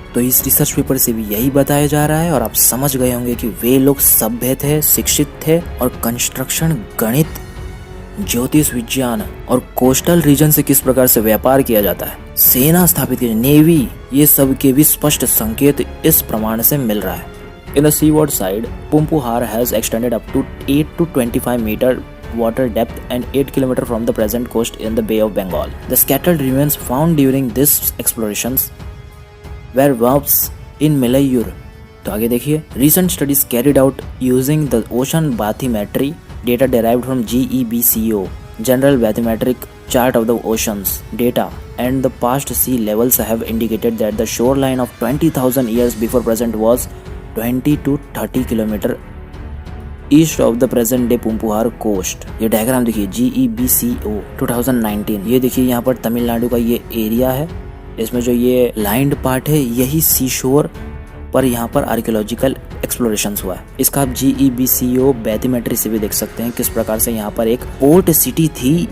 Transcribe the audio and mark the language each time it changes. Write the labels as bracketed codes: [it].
[hi] तो इस research paper से भी यही बताया जा रहा है और आप समझ गए होंगे कि वे लोग सभ्य थे, शिक्षित थे और कंस्ट्रक्शन, गणित, ज्योतिष विज्ञान और कोस्टल रीजन से किस प्रकार से व्यापार किया जाता है, सेना स्थापित की, नेवी, ये सब के भी स्पष्ट संकेत इस प्रमाण से मिल रहा है। [en] In the seaward side, Pumpuhar has extended up to 8 to 25 meter water depth and 8 km from the present coast in the Bay of Bengal. The scattered remains found during these explorations were worms in Melayur. [hi] तो आगे देखिए, [en] recent studies carried out using the ocean bathymetry data derived from GEBCO, General Bathymetric Chart of the Oceans data, and the past sea levels have indicated that the shoreline of 20,000 years before present was 20 to 30 kilometres east of the present day Pumpuhar coast. [hi] ये diagram देखिए, GEBCO 2019। ये देखिए यहाँ पर तमिलनाडु का ये area है, इसमें जो ये लाइंड पार्ट है यही सी शोर पर यहाँ पर आर्कियोलॉजिकल एक्सप्लोरेशंस हुआ है। इसका आप GEBCO बैथीमेट्री से भी देख सकते हैं किस प्रकार से यहाँ पर एक पोर्ट सिटी थी।